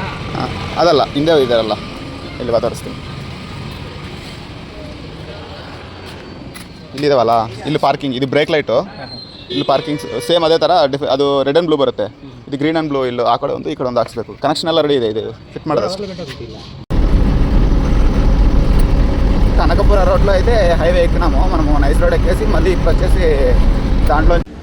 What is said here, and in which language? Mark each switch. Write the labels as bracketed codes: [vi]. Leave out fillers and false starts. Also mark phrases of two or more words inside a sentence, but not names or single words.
[kn] ಅದಲ್ಲ, ಹಿಂದೆ ಇದಾರಲ್ಲ, ಇಲ್ಲಿ ತೋರಿಸ್ತೀನಿ. ಇಲ್ಲಿದಾವಲ್ಲ, ಇಲ್ಲಿ ಪಾರ್ಕಿಂಗ್, ಇದು [en] brake light, [kn] ಇಲ್ಲಿ ಪಾರ್ಕಿಂಗ್ ಸೇಮ್ ಅದೇ ಥರ. ಅದು [en] red and blue [kn] ಬರುತ್ತೆ, ಇದು [en] green and blue. [kn] ಇಲ್ಲಿ ಆ ಕಡೆ ಒಂದು ಈ ಕಡೆ ಒಂದು ಹಾಕ್ಸ್ಬೇಕು. ಕನೆಕ್ಷನ್ ಎಲ್ಲ ರೆಡಿ ಇದೆ, ಇದು ಫಿಟ್ ಮಾಡೋದು. [te] కనకపుర రోడ్లో అయితే హైవే ఎక్కినాము మనము. [en] NICE Road [te] ఎక్కేసి మళ్ళీ ఇప్పుడు వచ్చేసి దాంట్లో